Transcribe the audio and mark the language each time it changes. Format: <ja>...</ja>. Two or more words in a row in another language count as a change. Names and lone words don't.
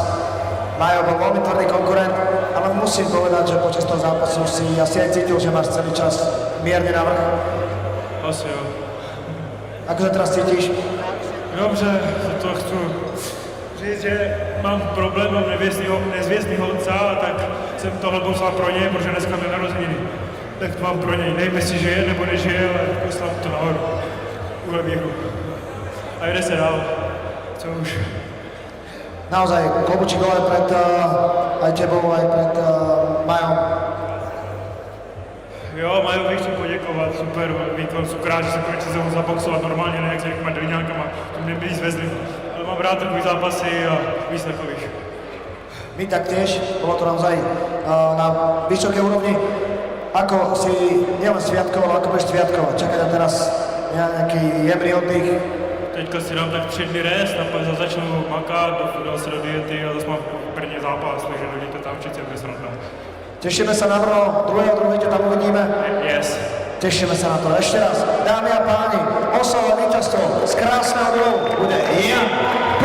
<sk>Majo bol veľmi tvrdý konkurent, ale musím povedať, že počas toho zápasu si asi aj cítil, že máš celý čas mierne navrch.</sk> <cs>Asi jo.</cs> <sk>Ako sa teraz cítiš?</sk> <cs>Dobře, to chci říct, že mám problém, mám nezvěstného otca, tak jsem tohle poslal pro něj, protože dneska mě narozeniny. Tak to mám pro něj. Nevím, jestli žije nebo nežije, ale poslal to nahoru. Tuhle výhru. A jde se dál. Co už.</cs> <sk>Naozaj, klobučík dole pred aj tebou, aj pred Majom.</sk> <cs>Jo, Majovi chci poděkovat, super výkon, jsem rád, že se konečně znovu zaboxovat normálně, ne jak se těma drňákama, to mě by zvezli. Ale mám rád takový zápasy a víc takových.</cs> <sk>My taktiež, bolo to naozaj na vysokej úrovni. Ako si nielen sviatkoval, ako budeš sviatkovať? Čaká ťa teraz nejaký jemný oddych?</sk> <cs>Teďka si dám tak 3 dny rest a pak začnu makat, dal se do diety a zase mám první zápas, takže dojděte tam všichni, bude sranda.</cs> <sk>Tešíme sa na Brno, 2.2. ťa tam uvidíme. Yes. Tešíme sa na to. Ešte raz, dámy a páni, oslava víťazstvo z krásneho duelu bude Jan</sk>